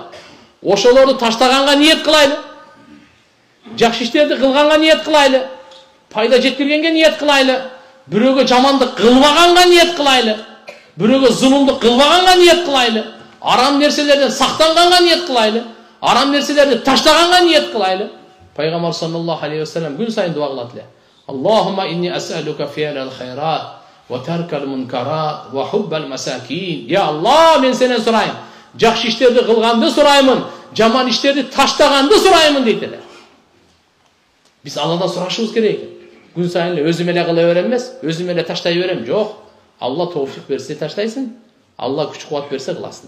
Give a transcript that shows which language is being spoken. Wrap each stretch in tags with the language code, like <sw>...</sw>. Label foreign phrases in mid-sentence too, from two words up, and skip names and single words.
<ky>Ошолорду таштаганга ниет кылайлы. Жакшы иштерди кылганга ниет кылайлы. Пайда жеткиргенге ниет кылайлы. Бирөөгө жамандык кылбаганга ниет кылайлы. Бирөөгө зулумдук кылбаганга ниет кылайлы. Арам нерселерден сактанганга ниет кылайлы. Арам нерселерди таштаганга ниет кылайлы. Пайгамбар</ky> <ar>صلى الله عليه و سلم</ar> <ky>күн сайын дуа кылат эле.</ky> <ar>اللهم إني أسألك فعل الخيرات و ترك المنكرات و حب المساكين.</ar> <ky>Я Аллах, мен сенен сурайм. Жакшы иштерди кылганды сураймын, жаман иштерди таштаганды сураймын дейт эле. Биз Алладан сурашыбыз керек. Күн сайын өзүм эле кыла берем эмес, өзүм эле таштай берем. Жок. Алла товфик берсе таштайсың, Алла күч кубат берсе кыласың.</ky>